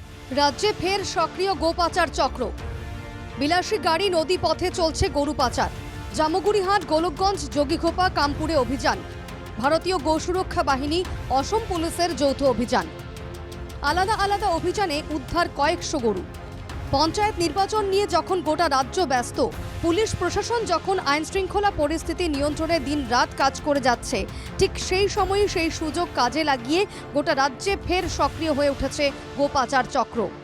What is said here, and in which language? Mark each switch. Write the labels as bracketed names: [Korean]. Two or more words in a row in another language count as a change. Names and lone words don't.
[Bangla] রাজ্যে ফের সক্রিয় গোপাচার চক্র। বিলাসী গাড়ি নদী পথে চলছে গরু পাচার। জামুগুড়িহাট, গোলকগঞ্জ, যোগীঘোপা, কামপুরে অভিযান। ভারতীয় গোসুরক্ষা বাহিনী, অসম পুলিশের যৌথ অভিযান। আলাদা আলাদা অভিযানে উদ্ধার কয়েকশো গরু। পঞ্চায়েত নির্বাচন নিয়ে যখন গোটা রাজ্য ব্যস্ত, পুলিশ প্রশাসন যখন আইন শৃঙ্খলা পরিস্থিতি নিয়ন্ত্রণে দিন-রাত কাজ করে যাচ্ছে, ঠিক সেই সময়ই সেই সুযোগ কাজে লাগিয়ে গোটা রাজ্যে ফের সক্রিয় হয়ে উঠেছে গোপাচার চক্র।